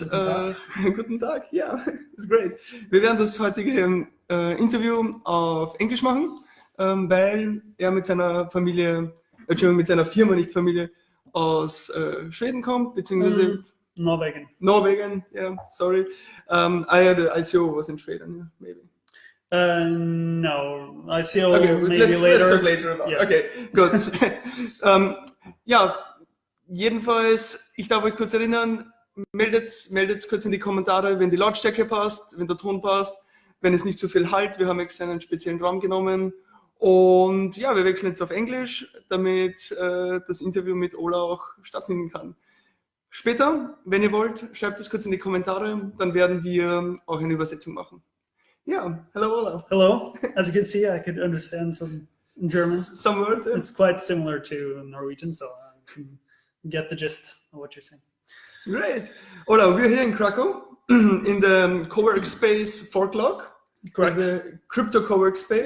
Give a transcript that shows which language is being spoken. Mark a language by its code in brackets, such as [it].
[de] Guten Tag. Guten Tag, ja, [en] it's great. [de] Wir werden das heutige Interview auf Englisch machen. Weil er mit seiner Familie, mit seiner Firma, nicht Familie, aus Schweden kommt, beziehungsweise Norwegen, [en] yeah, sorry. The ICO was in Sweden, yeah, maybe. No, ICO okay, maybe later. Let's talk later about yeah. [de] Okay, gut. Ja, jedenfalls, ich darf euch kurz erinnern, meldet kurz in die Kommentare, wenn die Lautstärke passt, wenn der Ton passt, wenn es nicht zu viel halt. Wir haben extra einen speziellen Raum genommen. Und ja, wir wechseln jetzt auf Englisch, damit das Interview mit Ola auch stattfinden kann. Später, wenn ihr wollt, schreibt es kurz in die Kommentare, dann werden wir auch eine Übersetzung machen. [en] Yeah, hello Ola. Hello. As you can see, I could understand some German. Some words. Yeah. It's quite similar to Norwegian, so I can get the gist of what you're saying. Great. Ola, we're here in Cracow, in the Cowork Space ForkLog. Correct. The Crypto Cowork Space.